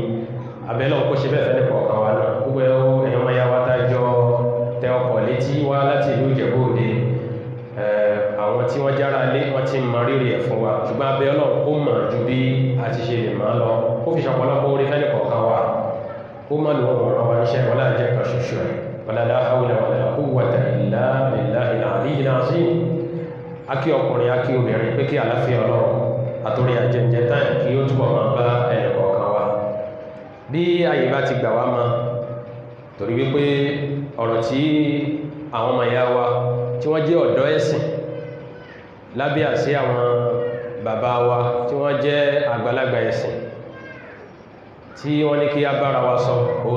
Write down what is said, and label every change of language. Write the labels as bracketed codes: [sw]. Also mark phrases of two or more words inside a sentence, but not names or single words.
[yo] Abẹ́lẹ́ kó ṣe bẹ́ẹ̀ fẹ́ nípa ọ̀kan wa náà. Gbogbo ẹ̀yàn máa yá wa tá jọ tẹ ọkọ̀ létí wá láti ìlú Ìjẹ̀bú-Òde, ará ilé wọ́n ti mọ rírì ẹ̀ fún wa ṣùgbọ́n abẹ́ Ọlọ́run ó mọ̀ ju bí a ti ṣe lè máa lọ ó fi ṣọ̀pọ̀lọpọ̀ orí fẹ́ni kọ̀ọ̀kan wa ó mọ̀ lò wọ́n rán wa níṣẹ́ wọlé àjẹ́ kan ṣoṣo ẹ̀ [ar] ولا لا حول ولا قوة إلا بالله العلي العظيم. [yo] Akí ọkùnrin akí obìnrin pé kí àlàáfíà Ọlọ́run àtòrí àjẹjẹ táyà kí ó túbọ̀ máa bá ẹnì kọ̀ọ̀kan wa bí ayé bá ti gbà wá mọ́ torí wípé ọ̀rọ̀ tí àwọn ọmọ ìyá wa tí wọ́n jẹ́ ọ̀dọ́ ẹ̀sìn lábẹ́ àṣẹ àwọn bàbá wa tí wọ́n jẹ́ àgbàlagbà ẹ̀sìn tí wọ́n ní kí a bára wa sọ òun